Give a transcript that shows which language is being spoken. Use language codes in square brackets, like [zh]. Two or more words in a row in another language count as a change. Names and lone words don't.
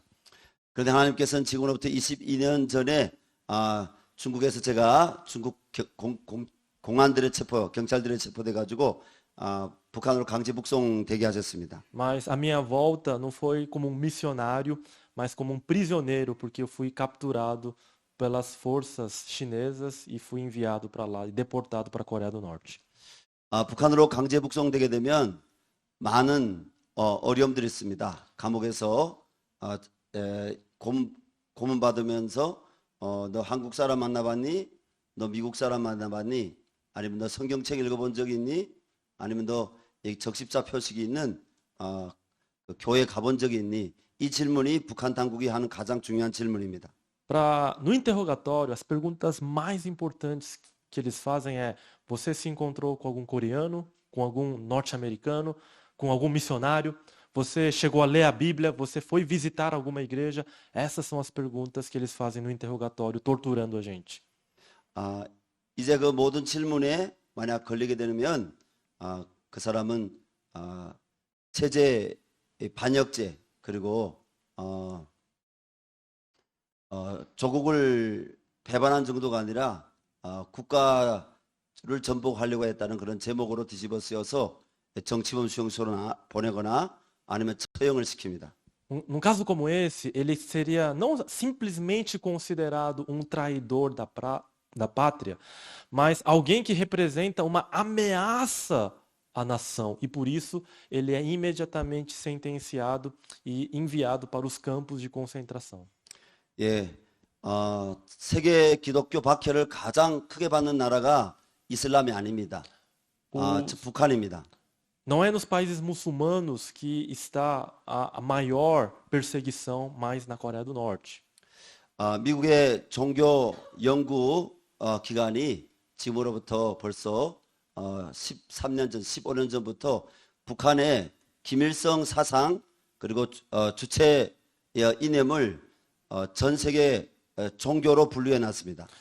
[ko] 그런데 하나님께서는 지금으로부터 22년 전에 중국에서 제가 중국 공안들의 경찰들의 체포돼 가지고 북한으로 강제 북송되게 하셨습니다. [pt] Mas a minha volta não foi como um missionário, mas como um prisioneiro, porque eu fui capturado pelas forças chinesas e fui enviado para lá e deportado para a Coreia do Norte. [ko] 북한으로 강제 북송되게 되면 많은 어려움들이 있습니다. 감옥에서 고문 받으면서 너 한국 사람 만나봤니? 너 미국 사람 만나봤니? 아니면 너 성경책 읽어본 적 있니? 아니면 너 적십자 표식이 있는 교회 가본 적이 있니? 이 질문이 북한 당국이 하는 가장 중요한 질문입니다. [pt] No interrogatório, as perguntas mais importantes que eles fazem é: você se encontrou com algum coreano, com algum norte-americano, com algum missionário? Você chegou a ler a Bíblia? Você foi visitar alguma igreja? Essas são as perguntas que eles fazem no interrogatório, torturando a gente. [ko] 이제 그 모든 질문에 만약 걸리게 되면 그 사람은 체제 반역죄 그리고 조국을 배반한 정도가 아니라 국가를 전복하려고 했다는 그런 제목으로 뒤집어 쓰여서 정치범 수용소로 보내거나 아니면 처형을 시킵니다. [pt] Num caso como esse, ele seria não simplesmente considerado um traidor da pátria, mas alguém que representa uma ameaça à nação. E por isso ele é imediatamente sentenciado e enviado para os campos de concentração. [ko] 예, 세계 기독교 박해를 가장 크게 받는 나라가 이슬람이 아닙니다. 즉 북한입니다. [pt] Não é nos países muçulmanos que está a maior perseguição, mas na Coreia do Norte. [ko] 미국의 종교 연구 기관이 지금으로부터 벌써 13년 전, 15년 전부터 북한의 김일성 사상 그리고 주체 이념을 전 세계 종교로 분류해 놨습니다.